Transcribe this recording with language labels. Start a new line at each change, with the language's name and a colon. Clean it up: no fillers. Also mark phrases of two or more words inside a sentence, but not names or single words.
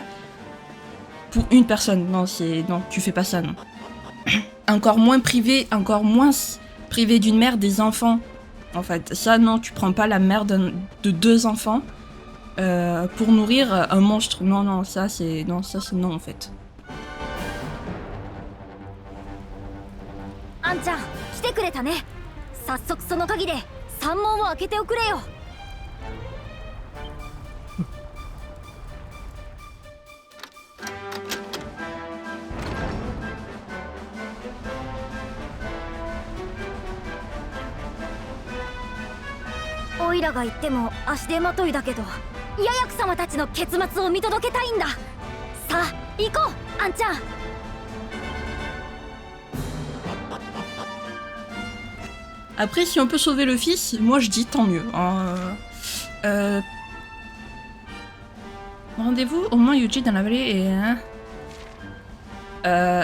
French: Pour une personne, non, non, tu fais pas ça, non. encore moins privé d'une mère des enfants. En fait, ça, non, tu prends pas la mère de 2 enfants pour nourrir un monstre. Non, non, ça, c'est non, en fait.
Japanese: あんちゃん、来てくれたね。早速その鍵で山門を開けておくれよ。オイラが言っても足手まといだけど、八役様たちの結末を見届けたいんだ。さあ行こう、あんちゃん。
French: Après, si on peut sauver le fils, moi je dis tant mieux. Rendez-vous au mont Yuji dans la vallée et...